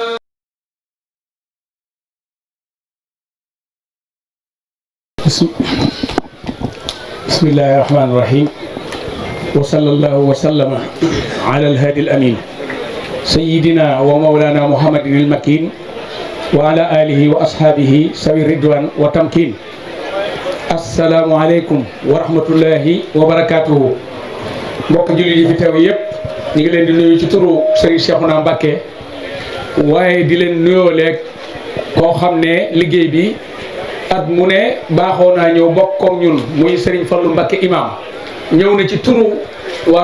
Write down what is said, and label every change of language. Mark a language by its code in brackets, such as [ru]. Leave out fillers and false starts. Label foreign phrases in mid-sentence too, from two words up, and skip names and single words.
[ar] بسم الله الرحمن الرحيم وصلى الله وسلم على الهادي الأمين سيدنا ومولانا محمد المكين وعلى آله وأصحابه سوي الرضوان وتمكين. السلام عليكم ورحمة الله وبركاته. [wo] mbokk jullit yi fi teew yëpp ñu ngi leen di nuyu ci turu Serigne Cheikhouna Mbacké waaye di leen nuyoo leeg koo xam ne liggéey bi at mu ne baaxoo naa ñëw bokk koog ñun muy Serigne Fallou Mbacké imam ñëw na ci turu waa